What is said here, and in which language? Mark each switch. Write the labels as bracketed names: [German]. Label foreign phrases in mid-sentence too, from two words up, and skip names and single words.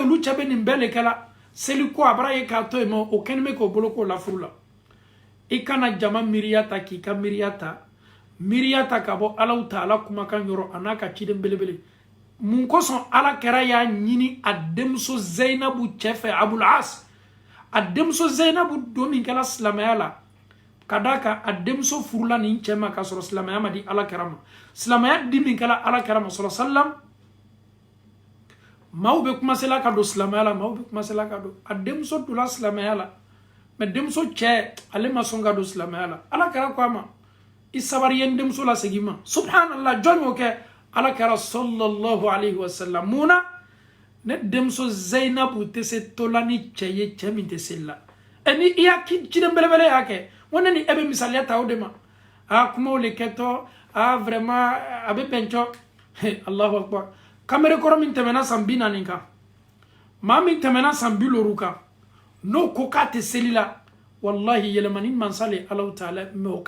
[Bambara] olu cɛ bɛ nin bɛɛ le kɛla seli ko a bara ye k'a to yen ma o kɛlen bɛ k'o bolo k'o la furu la i kana jama miiriya ta k'i ka miiriya ta ka bɔ alaw ta ala kumakan yɔrɔ a n'a ka ciden belebele mun kosɔn ala kɛra y'a ɲini a denmuso Zainabu cɛ fɛ Abul As a denmuso Zainabu don min kɛla silamɛya la ka d'a kan a denmuso furula nin cɛ ma k'a sɔrɔ silamɛya ma di ala kɛra ma silamɛya di min kɛla ala kɛra ma sɔrɔ sallam maaw bɛ commencer la ka don silamɛya la maaw bɛ commencer la ka don a denmuso donna silamɛya la mais denmuso cɛ ale ma sɔn ka don silamɛya la ala kɛra ko a ma i sabari ye n denmuso la segin ma subhanallah jɔn y'o kɛ ala kɛra [Arabic] صلى الله عليه وسلم [Bambara] mun na ne denmuso Zainabu tɛ se tola ni cɛ ye cɛ min tɛ seli la ni i y'a ciden belebele y'a kɛ n ne ni e bɛ misaliya ta o de ma kumaw le kɛtɔ vraiment a bɛ bɛn cɔ [Arabic] الله أكبر [Bambara] kamere kɔrɔ min tɛmɛna san 40 kan maa min tɛmɛna san 50 kan n'o ko k'a tɛ seli la wallahi yɛlɛmani mansa le Alahu Taala mais o ka